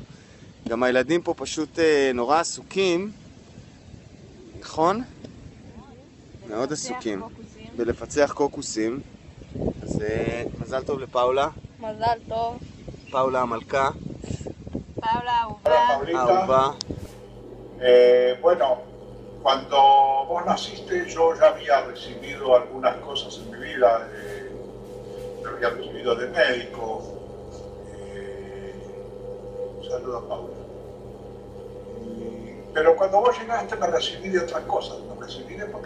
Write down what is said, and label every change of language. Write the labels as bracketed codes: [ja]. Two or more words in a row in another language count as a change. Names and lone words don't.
[he] גם הילדים פה פשוט נורא עסוקים, נכון? מאוד עסוקים בלפצח קוקוסים. אז מזל טוב לפאולה. מזל טוב. פאולה המלכה. פאולה אהובה. [es] Bueno, cuando vos naciste yo ya había recibido algunas cosas en mi vida, lo había recibido de médico. Un saludo a Paula. Pero cuando vos llegaste me recibí de otras cosas, me recibí de papá.